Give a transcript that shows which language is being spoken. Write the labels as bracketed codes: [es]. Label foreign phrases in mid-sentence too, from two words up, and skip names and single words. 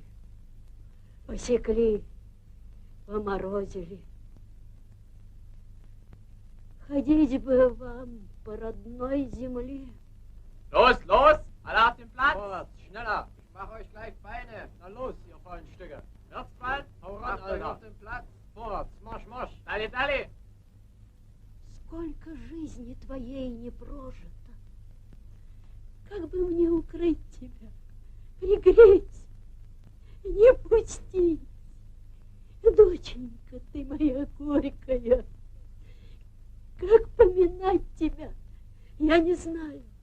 [ru] Посекли, поморозили. Ходить бы вам по родной земле. [de] Los, los, alle auf den Platz. Vorwärts, schneller. Ich mache euch gleich Beine. Na los, ihr faulen Stücke. Wärtsball, hau ran, Alter. Auf den Platz. Vorwärts, marsch, marsch. Dali, dali. [ru] Сколько жизни твоей не прожито. Как бы мне укрыть тебя, пригреть, не пустить. Доченька, ты моя горькая, как поминать тебя, я не знаю.